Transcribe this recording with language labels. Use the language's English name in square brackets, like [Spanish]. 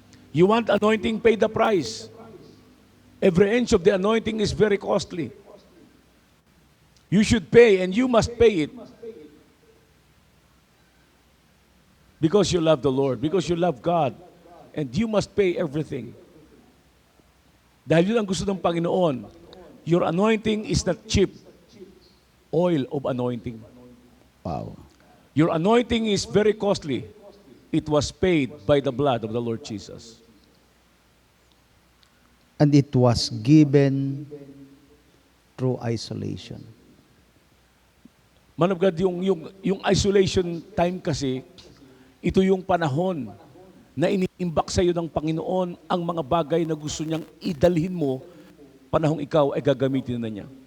[English] You want anointing, pay the price. Every inch of the anointing is very costly. You should pay and you must pay it. Because you love the Lord, because you love God, and you must pay everything. [Filipino] Dahil yun ang gusto ng Panginoon. [English] Your anointing is not cheap. Oil of anointing. Wow. Your anointing is very costly. It was paid by the blood of the Lord Jesus. And it was given through isolation. [Filipino] Man of God, yung isolation time kasi, ito yung panahon na iniimbak sa iyo ng Panginoon ang mga bagay na gusto niyang idalhin mo panahong ikaw ay gagamitin na niya.